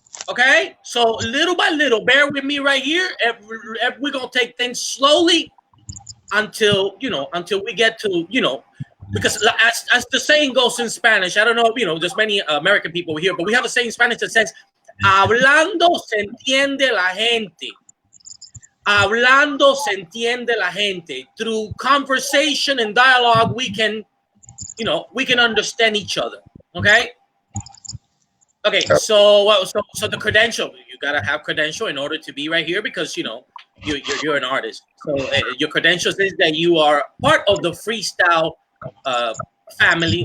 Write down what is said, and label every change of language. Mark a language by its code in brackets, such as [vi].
[en] Okay, so little by little, bear with me right here. We're gonna take things slowly until we get to because as the saying goes in Spanish. I don't know if there's many American people here, but we have a saying in Spanish that says, [es] "Hablando se entiende la gente." Hablando se entiende la gente. [en] Through conversation and dialogue, we can understand each other. Okay. Okay, so the credential, you gotta have credential in order to be right here, because you're an artist. So your credentials is that you are part of the freestyle family.